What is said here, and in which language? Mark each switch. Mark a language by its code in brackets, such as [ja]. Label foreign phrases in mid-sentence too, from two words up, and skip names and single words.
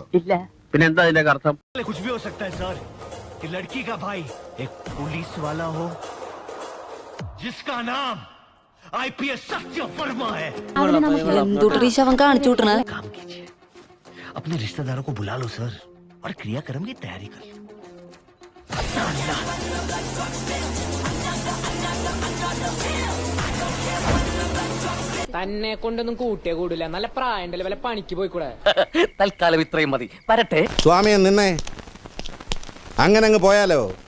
[ml] ഇല്ല. പിന്നെന്താ ഇതിന്റെ അർത്ഥം? [hi] कुछ भी हो सकता है सर. कि लड़की का भाई एक पुलिस वाला हो जिसका नाम IPS सत्यवर्मा है. [ml] ശവം കാണിച്ചു വിട്ടണ. [hi] काम कीजिए, अपने रिश्तेदारों को बुला लो सर, और क्रियाक्रम की तैयारी कर लो. [ml] തന്നെ കൊണ്ടൊന്നും കൂട്ടിയേ കൂടില്ല. നല്ല പ്രായണ്ടല്ലേ, വല്ല പണിക്ക് പോയിക്കൂടെ? തൽക്കാലം ഇത്രയും മതി. വരട്ടെ. സ്വാമിയെ നിന്നെ അങ്ങനെ അങ്ങ് പോയാലോ?